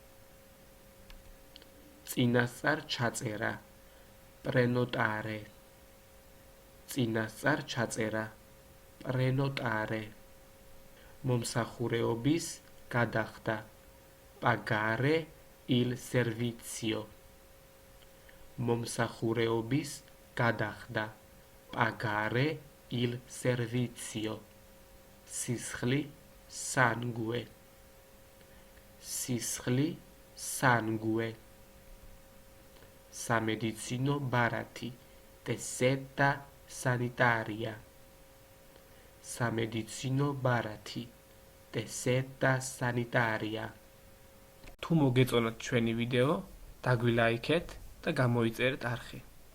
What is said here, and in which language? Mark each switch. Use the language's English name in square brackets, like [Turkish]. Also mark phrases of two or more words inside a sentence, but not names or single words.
[Georgian] წინასწარ ჩაწერა, პრენოტარე. წინასწარ ჩაწერა, პრენოტარე. მომსახურეობის გადახდა, [Italian] pagare il servizio. [Georgian] მომსახურეობის გადახდა. [Italian] Pagare il servizio. [Georgian] Სისხლი სანგვე. სისხლი სანგვე. სამედიცინო ბარათი. [Italian] Tessera sanitaria. [Georgian] სამედიცინო ბარათი. [Italian] Tessera sanitaria. [Georgian] თუ მოგეწონათ ჩვენი ვიდეო, დაგვილაიქეთ და გამოიწერეთ არხი.